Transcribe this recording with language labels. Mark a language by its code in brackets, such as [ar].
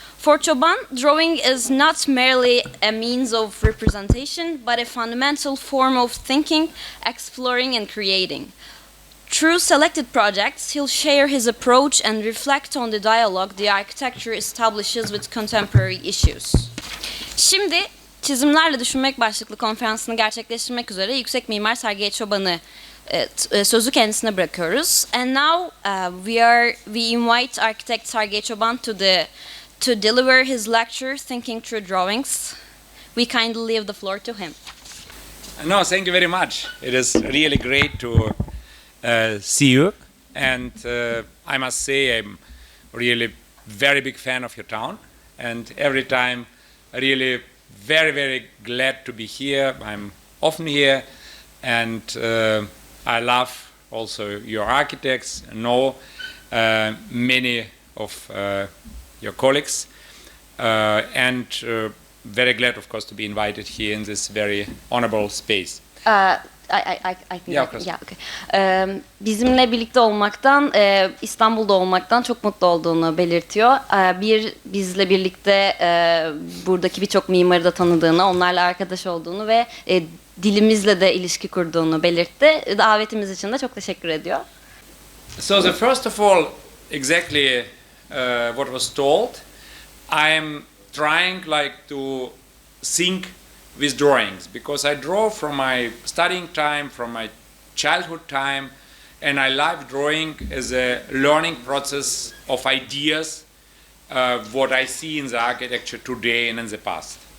[en] For Tchoban, drawing is not merely a means of representation, but a fundamental form of thinking, exploring, and creating. Through selected projects, he'll share his approach and reflect on the dialogue the architecture establishes with contemporary issues. [tr] Şimdi Çizimlerle Düşünmek başlıklı konferansını gerçekleştirmek üzere Yüksek Mimar Sergei Tchoban'ı sözü kendisine bırakıyoruz. [en] And now we invite architect Sergei Tchoban to deliver his lecture Thinking Through Drawings. We kindly leave the floor to him. No, thank you very much. It is really great to see you, and I must say I'm really very big fan of your town, and every time really very glad to be here. I'm often here, and I love also your architects, know many of your colleagues, and very glad of course to be invited here in this very honorable space. I think yeah, okay. [tr] Bizimle birlikte olmaktan, İstanbul'da olmaktan çok mutlu olduğunu belirtiyor. Bizle birlikte buradaki birçok mimarı da tanıdığını, onlarla arkadaş olduğunu ve dilimizle de ilişki kurduğunu belirtti. Davetimiz için de çok teşekkür ediyor. [en] So the first of all, exactly what was told, I am trying like to think with drawings, because I draw from my studying time, from my childhood time, and I love drawing as a learning process of ideas, what I see in the architecture today and in the past.